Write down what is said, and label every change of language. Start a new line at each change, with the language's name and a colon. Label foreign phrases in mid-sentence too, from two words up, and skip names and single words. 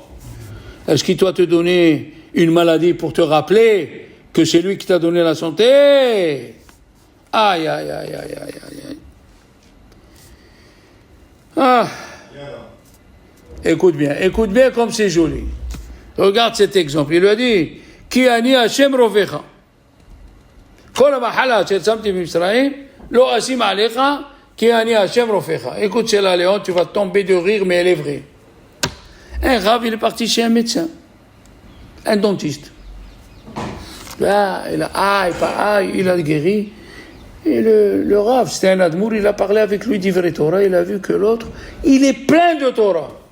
French: Est-ce qu'il doit te donner une maladie pour te rappeler que c'est lui qui t'a donné la santé? Aïe. Ah. Écoute bien comme c'est joli. Regarde cet exemple. Il lui a dit,
Hebrew: כי אני השם רפאך. כל המחלה אשר שמתי במצרים, לא אשים עליך, כי אני השם רפאך.
French: Écoute, c'est la Léon, tu vas tomber de rire, mais elle est vraie. Un rave, il est parti chez un médecin, un dentiste. Là, il a guéri. Et le rave, c'était un admour, il a parlé avec lui d'
Hebrew: דברי תורה,
French: il a vu que l'autre, il est plein de Torah.